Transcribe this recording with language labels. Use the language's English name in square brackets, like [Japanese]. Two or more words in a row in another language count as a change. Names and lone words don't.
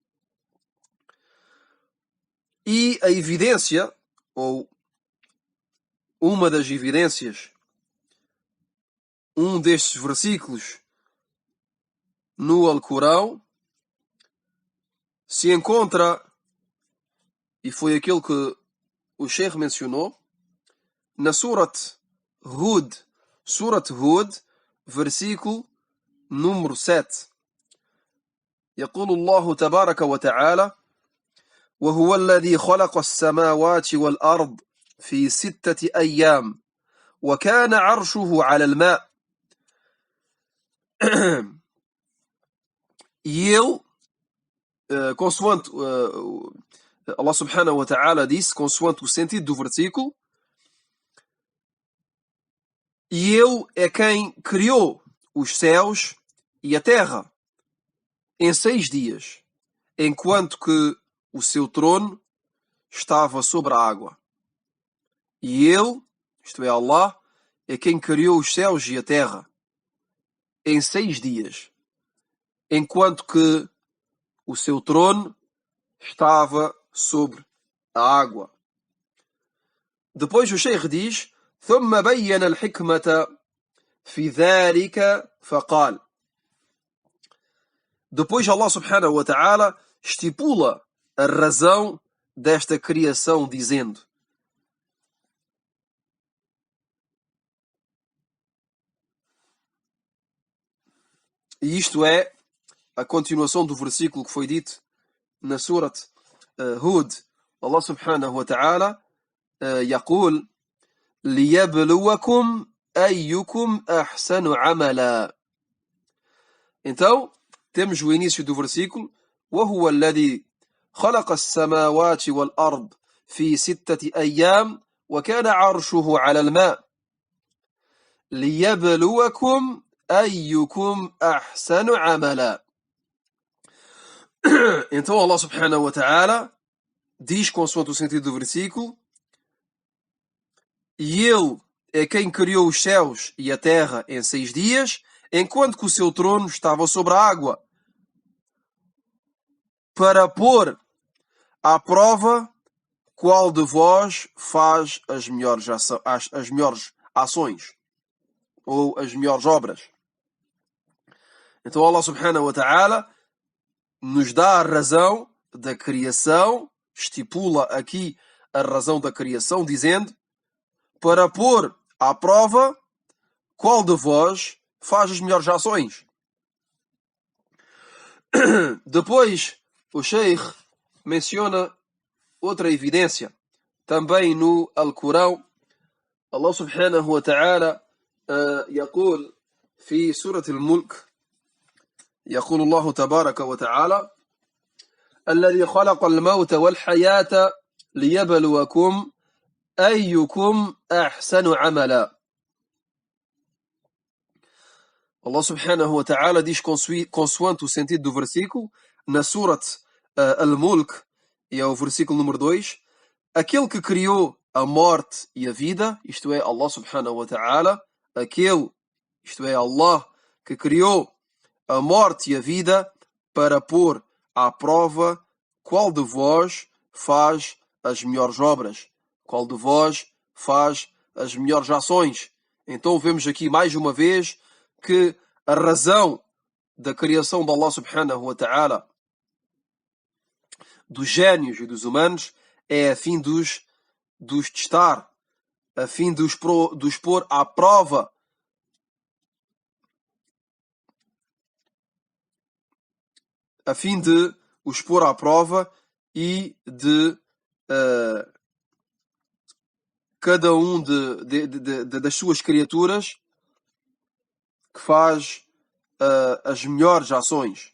[Portuguese] E a evidência, ou uma das evidências, um destes versículos no Alcorão se encontra, e foi aquele que o Sheikh mencionou, na Surat Hud, versículo número 7. [Arabic] يقول الله تبارك وتعالى: وهو الذي خلق السماوات والأرض في 6 أيام وكان عرشه على الماء. [Portuguese] E ele, consoante Allah [Arabic] سبحانه وتعالى [Portuguese] disse, consoante o sentido do versículo, e ele é quem criou os céus e a terra em 6 dias, enquanto que o seu trono estava sobre a água. E ele, isto é Allah, é quem criou os céus e a terra em 6 dias, enquanto que o seu trono estava sobre a água. Depois o Sheikh diz: [Arabic] ثم بين الحكمة في ذلك فقال. [Portuguese] Depois Allah [Arabic] سبحانه وتعالى [Portuguese] estipula a razão desta criação dizendo: e isto é a continuação do versículo que foi dito na Surat Hud. [Arabic] الله سبحانه وتعالى يقول: ليبلوكم أيكم أحسن عملا. [Portuguese] Então, temos o início do versículo: [Arabic] وهو الذي خلق السماوات والأرض في 6 أيام وكان عرشه على الماء ليبلوكم أيكم أحسن عملا. [Portuguese] Então Allah [Arabic] سبحانه وتعالى [Portuguese] diz, consoante o sentido do versículo, e ele é quem criou os céus e a terra em 6 dias, enquanto que o seu trono estava sobre a água, para pôr à prova qual de vós faz as melhores ações, ou as melhores obras. Então Allah [Arabic] سبحانه وتعالى [Portuguese] nos dá a razão da criação, estipula aqui a razão da criação, dizendo: para pôr à prova qual de vós faz as melhores ações. Depois, o Sheikh menciona outra evidência, também no Alcorão. [Arabic] الله سبحانه وتعالى يقول في سورة الملك، يقول الله تبارك وتعالى: الذي خلق الموت والحياة ليبلوكم أيكم أحسن عملا. [Portuguese] Allah [Arabic] سبحانه وتعالى [Portuguese] diz consoante o sentido do versículo, na Surat Al-Mulk, e é o versículo número 2, aquele que criou a morte e a vida, isto é, [Arabic] الله سبحانه وتعالى, [Portuguese] isto é, Allah, que criou a morte e a vida para pôr à prova qual de vós faz as melhores obras, qual de vós faz as melhores ações. Então vemos aqui mais uma vez que a razão da criação de Allah [Arabic] سبحانه وتعالى [Portuguese] dos génios e dos humanos é a fim de os testar, a fim de os pôr à prova, a fim de os pôr à prova e de cada um das suas criaturas que faz as melhores ações.